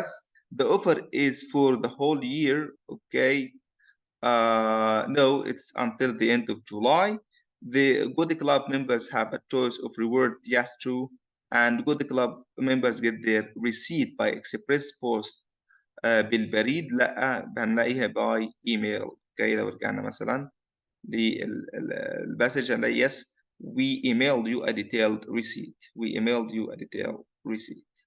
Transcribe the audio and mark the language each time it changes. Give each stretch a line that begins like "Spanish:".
English: Yes, the offer is for the whole year. Okay, no, it's until the end of July. The Good Club members have a choice of reward. Yes, true. And Good Club members get their receipt by express post.
Arabic: بالبريد لا هنلاقيها
English: by email. Okay,
Arabic: لو رجعنا مثلا للمسج هنلاقي
English: yes, we emailed you a detailed receipt. We emailed you a detailed receipt.